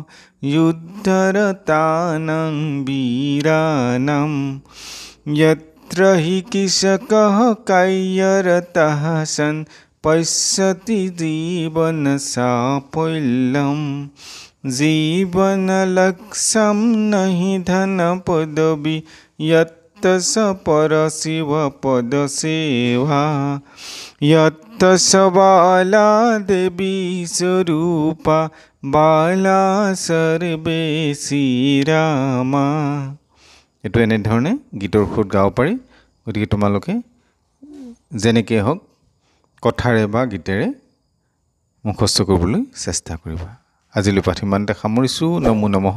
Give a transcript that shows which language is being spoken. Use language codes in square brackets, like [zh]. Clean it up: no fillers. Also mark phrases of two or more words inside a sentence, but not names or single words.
[sa] যুদ্ধরতানাং বীরানাং यत्र हि कृषकः कार्यरतः सन् पश्यति जीवनसाफल्यं जीवनलक्ष्यं नहि धनपदवी यत्तस्य परशिवपदसेवा यत्तस्य बाला देवी स्वरूपा বালা সৰ্বে শ্ৰীৰামা। [as] এইটো এনেধৰণে গীতৰ সুৰত গাব পাৰি। গতিকে তোমালোকে যেনেকৈ হওক কথাৰে বা গীতেৰে মুখস্থ কৰিবলৈ চেষ্টা কৰিবা। আজিলৈ পাঠ ইমানতে সামৰিছোঁ। [sa] নমো নমঃ।